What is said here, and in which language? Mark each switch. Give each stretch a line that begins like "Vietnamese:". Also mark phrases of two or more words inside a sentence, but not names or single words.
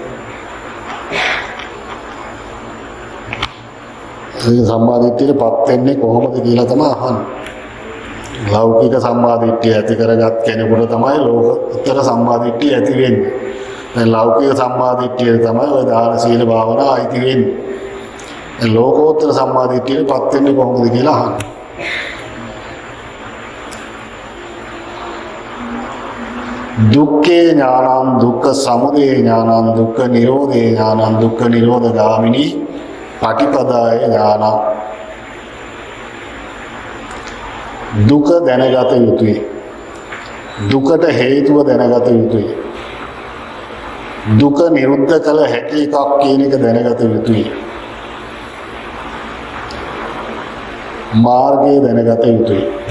Sinhala: ඒ සම්මාදිට්ඨියටපත් වෙන්නේ කොහොමද කියලා තමයි අහන්නේ. ලෞකික සම්මාදිට්ඨිය ඇති කරගත් කෙනෙකුට තමයි ලෝකෝත්තර සම්මාදිට්ඨිය ඇති වෙන්නේ. දැන් ලෞකික සම්මාදිට්ඨිය තමයි ඔය දාන සීල භාවනා අයිති වෙන්නේ. ලෝකෝත්තර සම්මාදිට්ඨියටපත් වෙන්නේ කොහොමද කියලා අහන්නේ.
Pali: දුක්ඛේ ඥානං දුක්ඛ සමුදය ඥානං දුක්ඛ නිරෝධේ ඥානං දුක්ඛ නිරෝධ ගාමිනී පටිපදාය ඥානං.
Sinhala: දුක දැනගත යුතුයි. දුකට හේතුව දැනගත යුතුයි. දුක නිරුද්ධ කළ හැකි එකක් කියන එක දැනගත යුතුයි. මාර්ගය දැනගත යුතුයි.